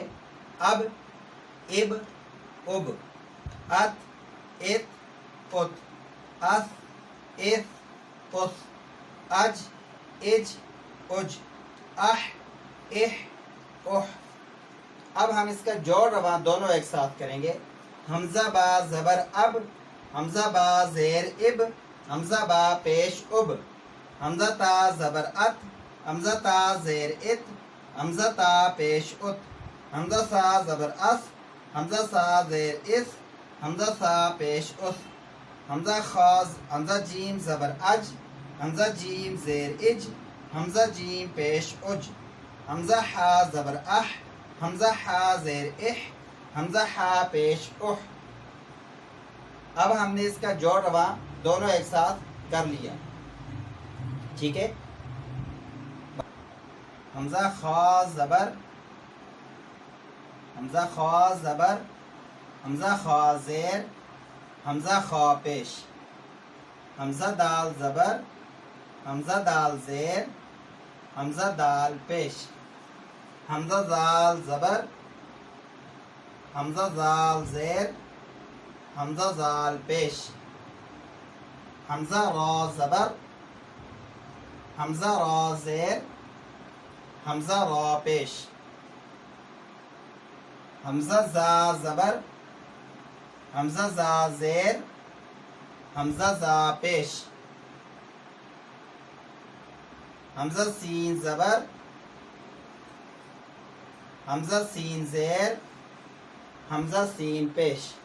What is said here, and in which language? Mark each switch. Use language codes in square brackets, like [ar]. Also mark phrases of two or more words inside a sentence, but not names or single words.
[ur] اب اب اب ات ات ات اس اس اس اج اج اج اح اح اح. اب ہم اس کا جوڑ رواں دونوں ایک ساتھ کریں گے. حمزہ با زبر اب حمزہ با زیر اب حمزہ با پیش اب حمزہ تا زبر ات حمزہ تا زیر ات حمزہ تا پیش ات حمزہ سا زبر اس حمزہ سا زیر اس حمزہ سا پیش اس حمزہ خاز حمزہ جیم زبر اج حمزہ جیم زیر اج حمزہ جیم پیش اج حمزہ حا زبر اح حمزہ حا زیر اح حمزہ حا پیش اح. اب ہم نے اس کا جوڑ رواں دونوں ایک ساتھ کر لیا. ٹھیک ہے. حمزہ خا زبر حمزہ خا زبر حمزہ خا زیر حمزہ خا پیش حمزہ دال زبر حمزہ دال زیر حمزہ دال پیش حمزہ زال زبر حمزہ زال زیر حمزہ زال پیش حمزہ را زبر حمزہ را زیر حمزہ را پیش حمزہ زا زبر حمزہ زا زیر حمزہ زا پیش حمزہ سین زبر حمزہ سین زیر حمزہ سین پیش